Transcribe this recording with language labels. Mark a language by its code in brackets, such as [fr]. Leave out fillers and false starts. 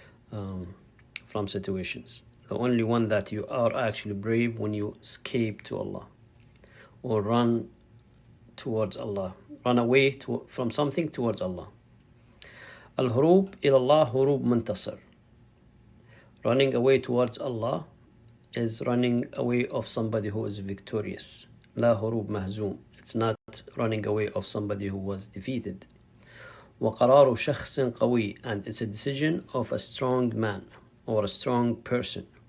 [en] from situations. The only one that you are actually brave when you escape to Allah or run towards Allah, run away from something towards Allah. [ar] الهروب إلى الله هروب منتصر. [en] Running away towards Allah is running away of somebody who is victorious. [ar] لا هروب مهزوم. [en] It's not running away of somebody who was defeated. [ar] وقرار شخص قوي, [en] and it's a decision of a strong man or a strong person.